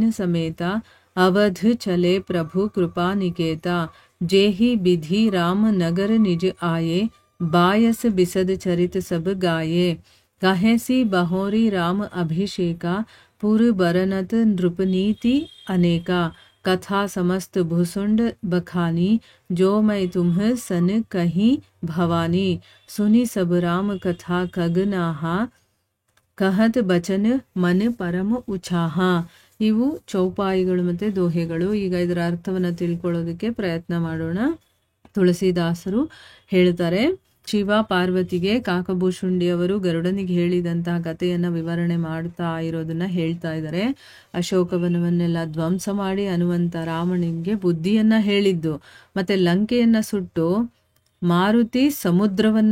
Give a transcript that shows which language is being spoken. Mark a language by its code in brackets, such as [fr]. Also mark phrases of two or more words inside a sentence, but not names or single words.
[awa] समेता अवध चले प्रभु कृपा निकेता जेहि विधि राम नगर निज आये बायस बिसद चरित सब गाये कहेसी बहोरी राम अभिषेका पुर बरनत नृपनीति अनेका कथा समस्त भुसुंड बखानी जो मैं तुम्ह सन कहीं भवानी सुनी सब राम कथा कगनाहा कहत बचन मन परम उछाहा. [kn] ಇವು ಚೌಪಾಯಿಗಳು ಮತ್ತು ದೋಹೆಗಳು. ಈಗ ಇದರ ಅರ್ಥವನ್ನು ತಿಳ್ಕೊಳ್ಳೋದಕ್ಕೆ ಪ್ರಯತ್ನ ಮಾಡೋಣ. ತುಳಸಿದಾಸರು ಹೇಳ್ತಾರೆ, ಶಿವ ಪಾರ್ವತಿಗೆ ಕಾಕಭೂಷುಂಡಿಯವರು ಗರುಡನಿಗೆ ಹೇಳಿದಂತಹ ಕಥೆಯನ್ನು ವಿವರಣೆ ಮಾಡ್ತಾ ಇರೋದನ್ನ ಹೇಳ್ತಾ ಇದ್ದಾರೆ. ಅಶೋಕವನವನ್ನೆಲ್ಲ ಧ್ವಂಸ ಮಾಡಿ ಹನುಮಂತ ರಾಮನಿಗೆ ಬುದ್ಧಿಯನ್ನ ಹೇಳಿದ್ದು, ಮತ್ತೆ ಲಂಕೆಯನ್ನ ಸುಟ್ಟು ಮಾರುತಿ ಸಮುದ್ರವನ್ನ